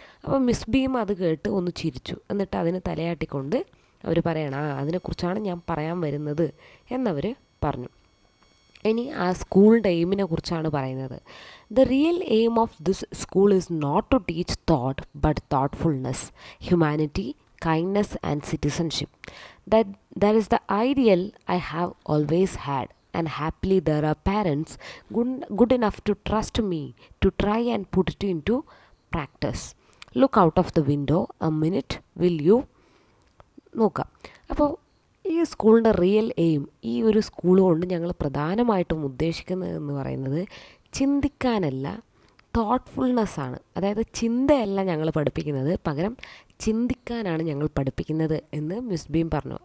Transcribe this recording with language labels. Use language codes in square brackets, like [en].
[ml] അപ്പോൾ miss beam അത് കേട്ട് ഒന്ന് ചിരിച്ചു. എന്നിട്ട് അതിന് തലയാട്ടിക്കൊണ്ട് അവർ പറയണം, അതിനെക്കുറിച്ചാണ് ഞാൻ പറയാൻ വരുന്നത് എന്നവർ പറഞ്ഞു. ഇനി ആ സ്കൂളിൻ്റെ എയിമിനെ കുറിച്ചാണ് പറയുന്നത്. [en] The real aim of this school is not to teach thought but thoughtfulness, humanity, kindness and citizenship. That is the ideal I have always had, and happily there are parents good enough to trust me to try and put it into practice. Look out of the window a minute, will you? [ml] നോക്കാം. അപ്പോൾ ഈ സ്കൂളിൻ്റെ real aim, ഈ ഒരു school കൊണ്ട് ഞങ്ങൾ പ്രധാനമായിട്ടും ഉദ്ദേശിക്കുന്നത് എന്ന് പറയുന്നത് ചിന്തിക്കാനല്ല, തോട്ട്ഫുൾനെസ്സാണ്. അതായത് ചിന്തയല്ല ഞങ്ങൾ പഠിപ്പിക്കുന്നത്, പകരം ചിന്തിക്കാനാണ് ഞങ്ങൾ പഠിപ്പിക്കുന്നത് എന്ന് മിസ് ബീം പറഞ്ഞു.